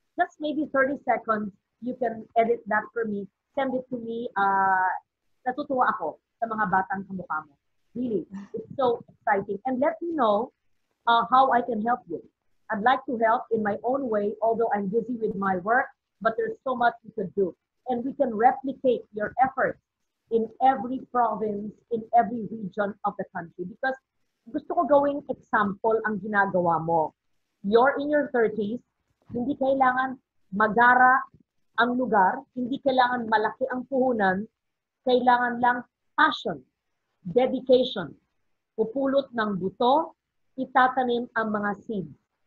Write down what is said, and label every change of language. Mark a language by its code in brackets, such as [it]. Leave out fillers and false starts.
[en] Just maybe 30 seconds, you can edit that for me, send it to me. [tl] Natutuwa ako sa mga batang kamukha mo. [en] Really, it's so exciting. And let me know how I can help you. I'd like to help in my own way, although I'm busy with my work, but there's so much we could do. And we can replicate your efforts in every province, in every region of the country. [tl] Because gusto ko gawing example ang ginagawa mo. [en] You're in your 30s, [tl] hindi kailangan magara ang lugar, hindi kailangan malaki ang puhunan, kailangan lang passion, dedication, pupulot ng buto, itatanim ang mga seeds.